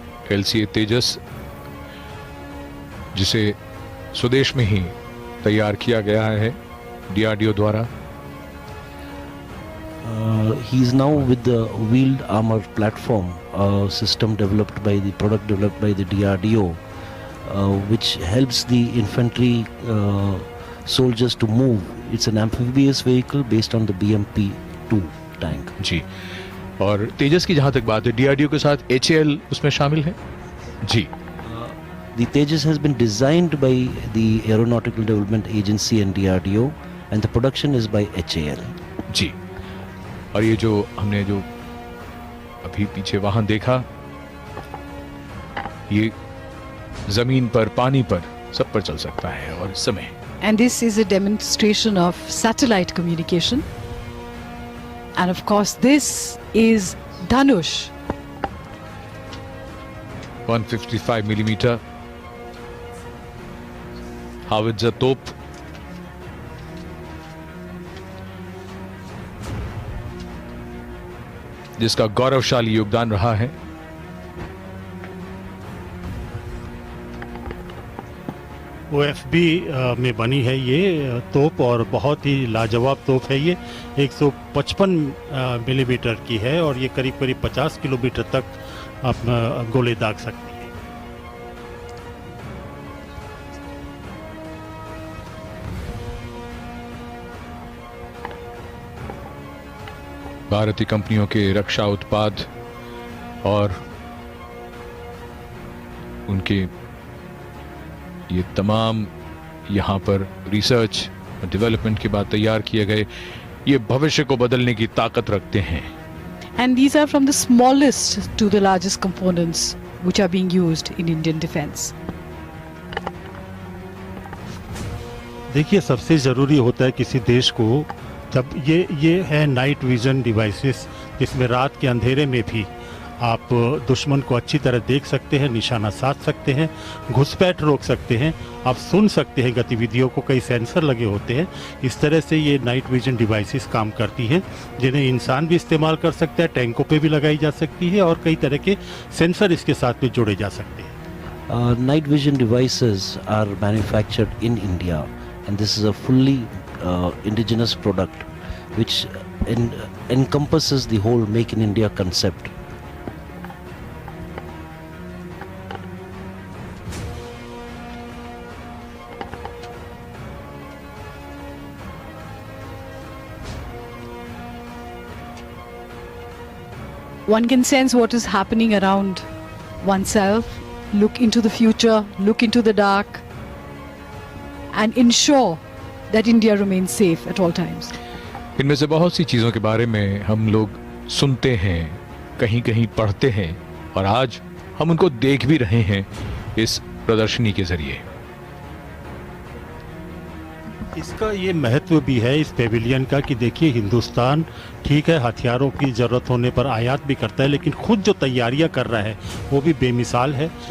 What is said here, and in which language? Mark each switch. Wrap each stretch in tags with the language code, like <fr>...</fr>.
<hi>LCA तेजस, जिसे स्वदेश में ही तैयार किया गया है DRDO द्वारा।</hi> <en>He is now with the wheeled armor platform system developed by the DRDO, which helps the infantry soldiers to move. It's an amphibious vehicle based on the BMP-2 tank.</en> <hi>जी, और तेजस की जहां तक बात है, DRDO के साथ HAL उसमें शामिल है। जी,</hi> <en>The Tejas has been designed by the Aeronautical Development Agency and DRDO, and the production is by HAL.</en> <hi>जी, और ये जो हमने जो अभी पीछे वाहन देखा, ये जमीन पर, पानी पर, सब पर चल सकता है और इस समय।</hi> <en>And this is a demonstration of satellite communication. And of course, this is Dhanush. 155 millimeter howitzer</en> <hi>तोप, जिसका गौरवशाली योगदान रहा है। OFB में बनी है ये तोप और बहुत ही लाजवाब तोप है। ये 155 मिलीमीटर की है और ये करीब 50 किलोमीटर तक गोले दाग सकती है। भारतीय कंपनियों के रक्षा उत्पाद और उनके ये तमाम यहाँ पर रिसर्च और डेवलपमेंट के बाद तैयार किए गए ये भविष्य को बदलने की ताकत रखते हैं।</hi> <en>And these are from the smallest to the largest components which are being used in Indian defense.</en> <hi>देखिए, सबसे ज़रूरी होता है किसी देश को, जब ये है नाइट विजन डिवाइसेस, जिसमें रात के अंधेरे में भी आप दुश्मन को अच्छी तरह देख सकते हैं, निशाना साध सकते हैं, घुसपैठ रोक सकते हैं, आप सुन सकते हैं गतिविधियों को, कई सेंसर लगे होते हैं। इस तरह से ये नाइट विजन डिवाइसेस काम करती हैं, जिन्हें इंसान भी इस्तेमाल कर सकता है, टैंकों पे भी लगाई जा सकती है और कई तरह के सेंसर इसके साथ में जोड़े जा सकते हैं।</hi> <en>Night vision devices are manufactured in India, and this is a fully indigenous product which encompasses the whole Make in India concept. One can sense what is happening around oneself, look into the future, look into the dark, and ensure that India remains safe at all times.</en> <hi>इनमें से बहुत सी चीज़ों के बारे में हम लोग सुनते हैं, कहीं कहीं पढ़ते हैं और आज हम उनको देख भी रहे हैं इस प्रदर्शनी के जरिए। इसका ये महत्व भी है इस पेविलियन का कि देखिए, हिंदुस्तान ठीक है हथियारों की ज़रूरत होने पर आयात भी करता है, लेकिन खुद जो तैयारियां कर रहा है वो भी बेमिसाल है।</hi>